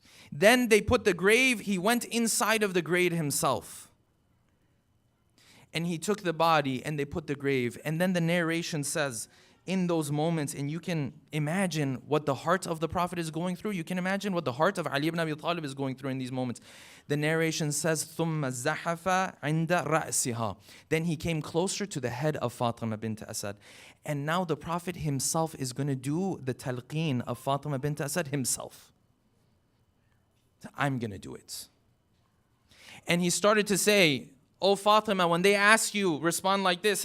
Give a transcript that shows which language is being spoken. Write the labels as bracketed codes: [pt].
[en] Then they put the grave, he went inside of the grave himself. And he took the body and they put the grave. And then the narration says, in those moments, and you can imagine what the heart of the Prophet is going through. You can imagine what the heart of Ali ibn Abi Talib is going through in these moments. The narration says, [ar] ثُمَّ الزَّحَفَ عِنْدَ رَأْسِهَا. [en] Then he came closer to the head of Fatima bint Asad. And now the Prophet himself is going to do the talqeen of Fatima bint Asad himself. I'm going to do it. And he started to say, Oh Fatima, when they ask you, respond like this.